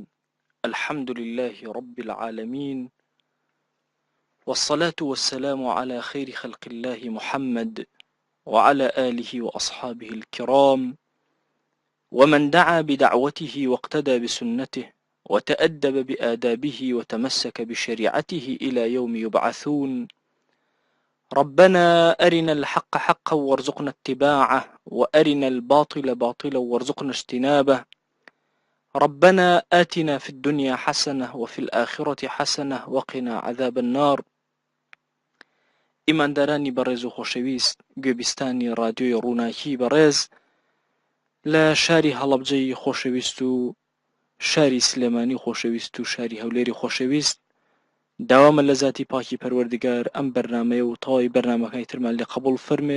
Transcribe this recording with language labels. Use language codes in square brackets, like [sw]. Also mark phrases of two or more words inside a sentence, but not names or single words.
[ar] الحمد لله رب العالمين، والصلاة والسلام على خير خلق الله محمد وعلى آله وأصحابه الكرام، ومن دعا بدعوته واقتدى بسنته وتأدب بآدابه وتمسك بشريعته إلى يوم يبعثون. ربنا أرنا الحق حقا وارزقنا اتباعه، وأرنا الباطل باطلا وارزقنا اجتنابه. ربنا آتنا في الدنيا حسنة وفي الآخرة حسنة وقنا عذاب النار. [ckb] ئیماندارانی بەڕێز و خۆشەویست گوێبیستانی رادیۆی ڕووناکی بەڕێز لە شاری هەڵەبجەی خۆشەویست و شاری سلێمانی خۆشەویست و شاری هەولێری خۆشەویست، داوامە لە ذاتی پاکی پەروەردگار ئەم بەرنامەیە و تەواوی بەرنامەکانی ترمان لێ قبول فەرمێ.